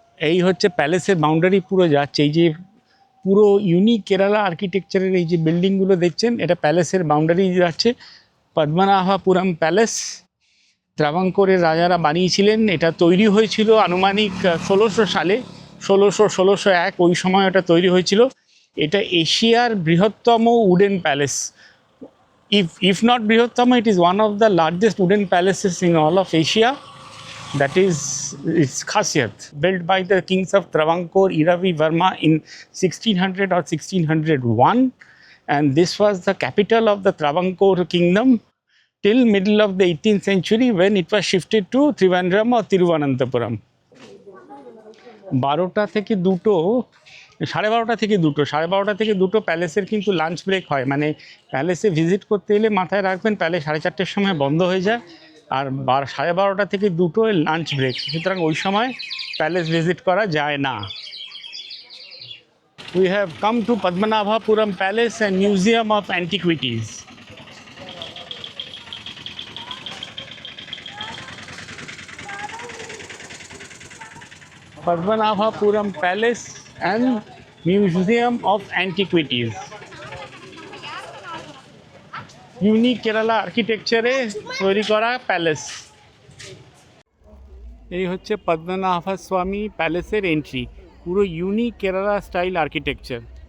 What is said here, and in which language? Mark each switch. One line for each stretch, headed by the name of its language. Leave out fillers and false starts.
Bangla: এই হচ্ছে প্যালেসের বাউন্ডারি পুরো যাচ্ছে, এই যে পুরো ইউনিক কেরালা আর্কিটেকচারের এই যে বিল্ডিংগুলো দেখছেন, এটা প্যালেসের বাউন্ডারি যাচ্ছে। পদ্মনাভপুরম প্যালেস ত্রাভাঙ্কোরের রাজারা বানিয়েছিলেন। এটা তৈরি হয়েছিল আনুমানিক 1600 সালে, 1601 ওই সময় এটা তৈরি হয়েছিল। এটা এশিয়ার বৃহত্তম wooden palace.
English: If not Brihottama, it is one of the largest wooden palaces in all of Asia. That is its khasiyat. Built by the kings of Travancore, Iravi Varma in 1600 or 1601. And this was the capital of the Travancore kingdom till middle of the 18th century, when it was shifted to Trivandrum or Tiruvananthapuram.
Bangla: 12টা থেকে 2টো, 12:30 থেকে 2টো প্যালেসের কিন্তু lunch break হয়। মানে প্যালেসে visit করতে এলে মাথায় রাখবেন, palace 4:30-র সময় বন্ধ হয়ে যায়, আর 12:30 থেকে 2টো লাঞ্চ ব্রেক, সুতরাং ওই সময় প্যালেস ভিজিট করা যায় না।
English: We have come to Padmanabhapuram palace and museum of antiquities. Padmanabhapuram Palace and Museum of Antiquities.
Bangla: Unique Kerala আর্কিটেকচারে তৈরি করা প্যালেস। এই হচ্ছে পদ্মনাভ স্বামী প্যালেসের এন্ট্রি, পুরো ইউনিক কেরালা স্টাইল আর্কিটেকচার।